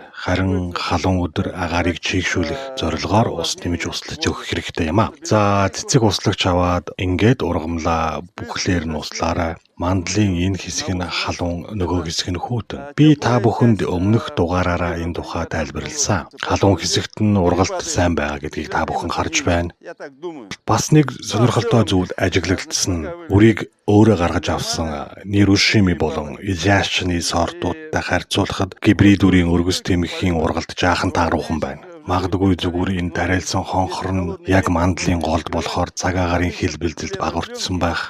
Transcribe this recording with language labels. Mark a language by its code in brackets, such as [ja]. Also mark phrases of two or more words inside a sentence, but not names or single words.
[mn] Харин халуун өдөр агаарыг чийгшүүлэх зорилгоор ус нэмж услаж өгөх хэрэгтэй юм а. За цэцэг услагч аваад ингээд ургамлаа бүхлээр нь услаарай. Мандлын энэ хэсэг нь халуун, нөгөө хэсэг нь хүүтэн. Би та бүхэнд өмнөх дугаараараа энэ тухай тайлбарласан. Халуун хэсэгт нь ургалт сайн байгаа гэдгийг та бүхэн харж байна. [ru] Я так думаю. [mn] Бас нэг сонирхолтой зүйл ажиглагдсан. Үрийг өөрөө гаргаж авсан Нирушими болон Ижашны сортуудтай харьцуулахад гибрид үрийн өргөс тэмхийн ургалт жаахан тааруухан байна. Магадгүй зүгээр энэ тариалсан хонхор нь яг мандлын голд болохоор цаг агарын хил бэлдэлд багварчсан байх.